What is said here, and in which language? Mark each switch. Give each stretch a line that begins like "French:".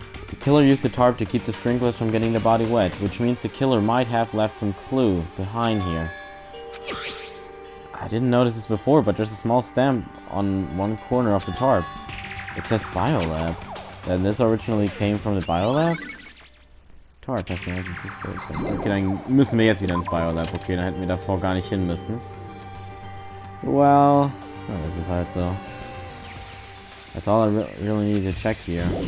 English: The killer used the tarp to keep the sprinklers from getting the body wet, which means the killer might have left some clue behind here. I didn't notice this before, but there's a small stamp on one corner of the tarp. It says Biolab. Then this originally came from the Biolab? Tarp has been okay,
German: dann müssen wir jetzt wieder ins Biolab. Okay, dann hätten wir davor gar nicht hin müssen.
English: Well,
German: das ist halt so.
English: That's all I really need to check here.